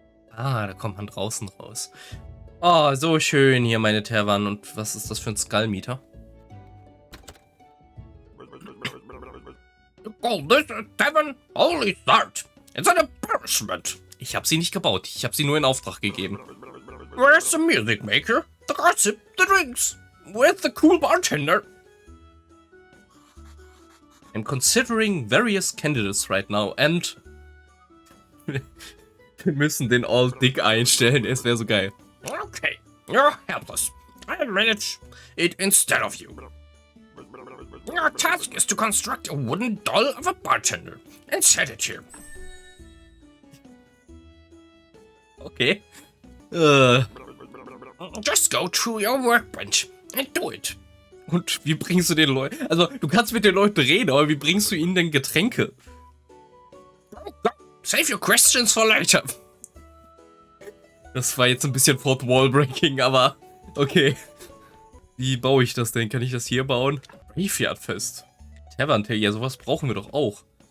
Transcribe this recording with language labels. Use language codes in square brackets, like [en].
[de] Ah, da kommt man draußen raus. Oh, so schön hier meine Taverne. Und was ist das für ein Skullmeter? [en] Oh, this tavern only start. It's an embarrassment. [de] Ich habe sie nicht gebaut. Ich habe sie nur in Auftrag gegeben. [en] Where's the music maker? The gossip, the drinks. Where's the cool bartender? I'm considering various candidates right now and [de] Wir müssen den All Dick einstellen, es wäre so geil. [en] Okay, you're helpless. I'll manage it instead of you. Your task is to construct a wooden doll of a bartender and set it here. Okay. Just go through your workbench and do it. [de] Und wie bringst du den Leuten... Also, du kannst mit den Leuten reden, aber wie bringst du ihnen denn Getränke? [en] Save your questions for later. [de] Das war jetzt ein bisschen Fourth Wall Breaking, aber okay. Wie baue ich das denn? Kann ich das hier bauen? Graveyard-Fest. Taverne, ja, sowas brauchen wir doch auch.